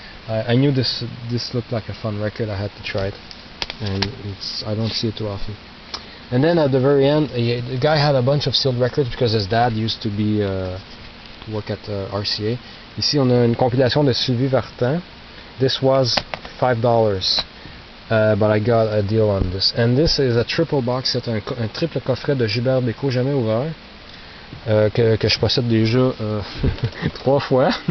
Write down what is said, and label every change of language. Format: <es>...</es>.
<en>I knew this looked like a fun record. I had to try it, and I don't see it too often. And then at the very end, the guy had a bunch of sealed records because his dad used to be to work at RCA.</en> <fr>Ici, on a une compilation de Sylvie Vartan.</fr> <en>This was $5, but I got a deal on this. And this is a triple box set,</en> <fr>un triple coffret de Gilbert Bécaud jamais ouvert. Que je possède déjà 3 fois.</fr>